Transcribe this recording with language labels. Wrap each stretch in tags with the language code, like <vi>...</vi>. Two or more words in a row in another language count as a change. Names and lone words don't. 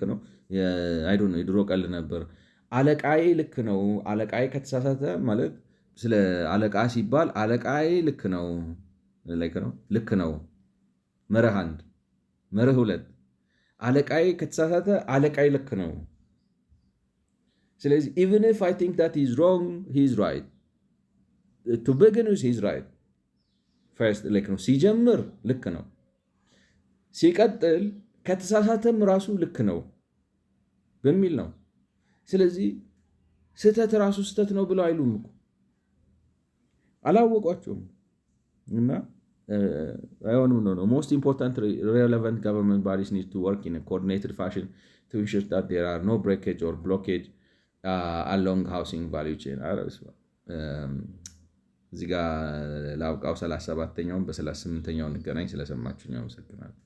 <am>ነው የድሮ ቀል ነበር። አለቃዬ ልክ ነው። አለቃዬ ከተሳሳተ ማለት ስለ አለቃ ሲባል አለቃዬ ልክ ነው፣ ልክ ነው። መርህ 1። መርህ 2 አለቃዬ ከተሳሳተ አለቃዬ ልክ ነው። ስለዚህ</am> <en>even if I think that he's wrong, he's right. To begin with, he's right. First</en> <am>ልክ ነው ሲጀምር ልክ ነው፣ ሲቀጥል ከተሳሳተም ራሱ ልክ ነው በሚል ነው። ስለዚህ ስህተት ራሱ ስህተት ነው ብለው አይሉም እኮ አላወቋቸውም። እና አይሆንም ነው</am> <en>most important relevant government bodies need to work in a coordinated fashion to ensure that there are no breakage or blockage along housing value chain.</en> <am>እዚህ ጋር ላውቃው 37ኛውን በ38ኛው እንገናኝ። ስለሰማችሁኝ አመሰግናለሁ።</am>